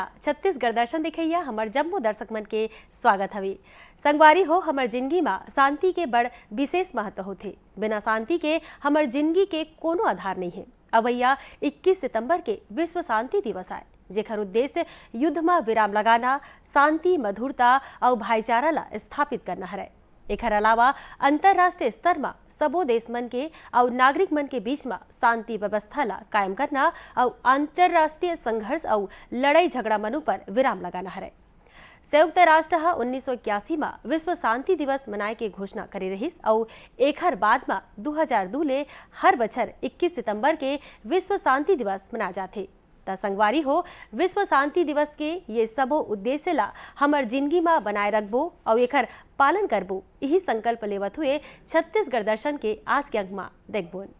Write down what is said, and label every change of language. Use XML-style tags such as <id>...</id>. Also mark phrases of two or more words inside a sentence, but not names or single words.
<hne>छत्तीसगढ़ दर्शन दिखैया हमर जम्मो दर्शक मन के स्वागत हवे। संगवारी हो, हमर जिंदगी में शांति के बड़ विशेष महत्व होथे। बिना शांति के हमर जिंदगी के कोनो आधार नहीं है। अवैया 21 सितंबर के विश्व शांति दिवस आए, जेकर उद्देश्य युद्ध में विराम लगाना, शांति, मधुरता और भाईचारा ला स्थापित करना है। एकर अलावा अंतरराष्ट्रीय स्तर में सबो देश मन के और नागरिक मन के बीच में शांति व्यवस्था ला कायम करना और अंतरराष्ट्रीय संघर्ष और लड़ाई झगड़ा मनु पर विराम लगाना है। संयुक्त राष्ट्र 1981 में विश्व शांति दिवस मनाए के घोषणा करे रहिस और एकर बाद में 2002 ले हर बछर 21 सितंबर के विश्व शांति दिवस मनाए जाथे। संगवारी हो, विश्व शांति दिवस के ये सबो उद्देश्य ला हमर जिंदगी में बनाए रखबो और एकर पालन करबो, यही संकल्प लेवत हुए छत्तीसगढ़ दर्शन के आज के अंक में देखबोन।</hne>